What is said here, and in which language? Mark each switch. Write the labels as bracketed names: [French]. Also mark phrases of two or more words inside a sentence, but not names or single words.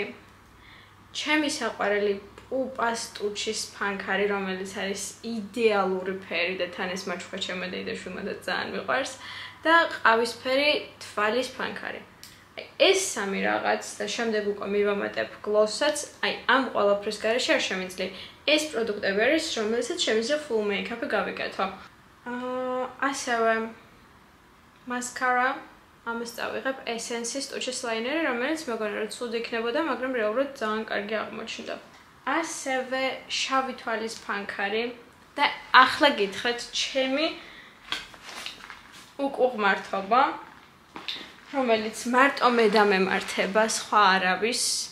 [Georgian] ჩემი საყვარელი პუპას ტუჩის ფანქარი, რომელიც არის იდეალური ფერი და თან ეს მაჩხა ჩემო დეიდაშვილმა და ძალიან მიყვარს და ყავისფერი თვალის ფანქარი. აი, ეს 3 რაღაც და შემდეგ უკვე მივამატებ გლოსსაც, აი, ამ ყველაფრის გარეშე არ შემიძლია. ეს პროდუქტები არის, რომელსაც შემიძლია [English] full make-up-ი [Georgian] გავიკეთო. ასევე მასკარა ამას წავიღებ Essence-ის ტუჩის ლაინერი, რომელიც მეგონა რომ ცუდ იქნებოდა, მაგრამ რეალურად ძალიან კარგი აღმოჩნდა. ასევე შავი თვალის ფანქარი და ახლა გითხრათ ჩემი უკუღმართობა, რომელიც მარტო მე დამემართება, სხვა არავის.